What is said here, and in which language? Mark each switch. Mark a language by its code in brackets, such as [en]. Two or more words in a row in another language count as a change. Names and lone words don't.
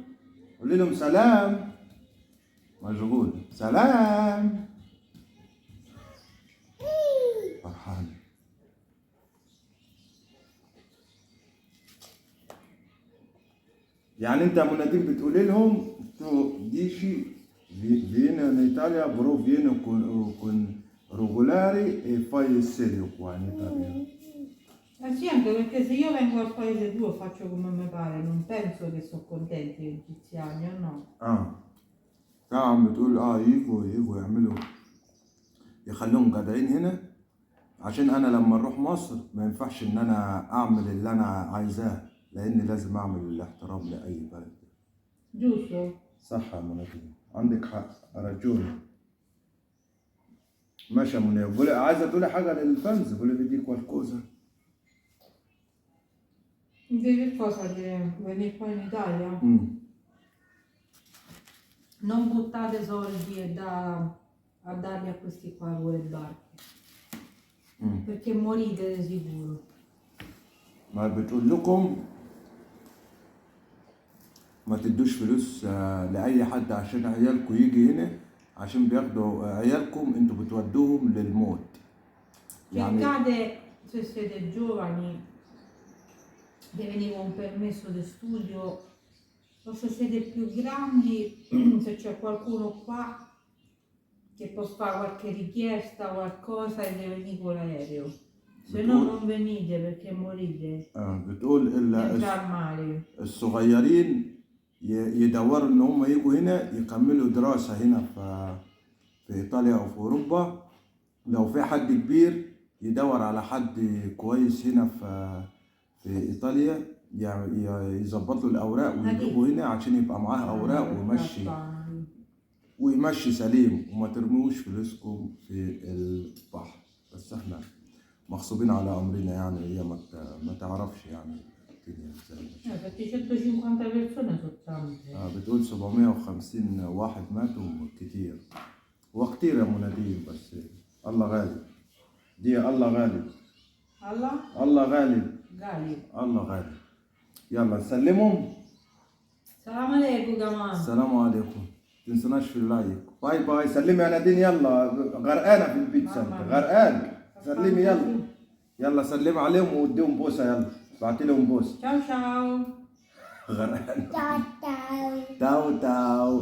[ar] قولي لهم سلام. مشغول. سلام. فرحان. يعني انت منادين بتقولي لهم تو [it] dici vieni in Italia però vieni con regolari e fai il serio qua in Italia. Sì, anche perché se io vengo al paese tuo faccio come mi pare, non penso che sono contenti gli egiziani, o no? [ar] طبعا بتقول يجوا يعملوا يخلوهم جدعين هنا عشان انا لما اروح مصر ما ينفعش ان انا اعمل اللي انا عايزاه لان لازم اعمل الاحترام لاي بلد. [it] Giusto? [ar] صح يا منى عندك حق رجل. ماشي يا منى. عايزه تقولي حاجه للفانز قولي لي دي qualcosa. [it] Di che cosa di venire qua in Italia? Non buttate soldi a darli a questi qua con le barche. Perché morite di sicuro. [ar] ما بتقول لكم ما تدوش فلوس لأي حد عشان عيالكم يجي هنا عشان بياخدوا عيالكم انتوا بتودوهم للموت. [it] يعني accade se siete giovani che venire con un permesso di studio o se siete più grandi se c'è qualcuno qua che può fare qualche richiesta qualcosa e deve venire con l'aereo. Se no non venite perché morite. [ar] بتقول الصغيرين يدوروا ان هم يجوا هنا يكملوا دراسة هنا في ايطاليا او في اوروبا. لو في حد كبير يدور على حد كويس هنا في ايطاليا يظبطوا الاوراق ويجيبوا هنا عشان يبقى معاه اوراق ويمشي سليم وما ترموش فلوسكم في البحر. بس احنا مغصوبين على امرنا يعني، هي ما تعرفش يعني الدنيا ازاي. [it] 750 persone sono tante. [ar] بتقول 750 واحد ماتوا كتير، هو كتير يا مناديل، بس الله غالب، دي الله غالب، Allah? الله غالب، Gali. الله غالب. يلا نسلمهم. سلام عليكم كمان. السلام عليكم، تنسوناش في اللايك. [en] bye bye. [ar] سلمي يا نادين، يلا غرقانه في البيتزا، انت غرقان. سلمي يلا، يلا سلمي عليهم واديهم بوسه، يلا بعتي لهم بوسه. [it] Ciao ciao. [ar] غرقان. [it] Ciao ciao. ciao ciao.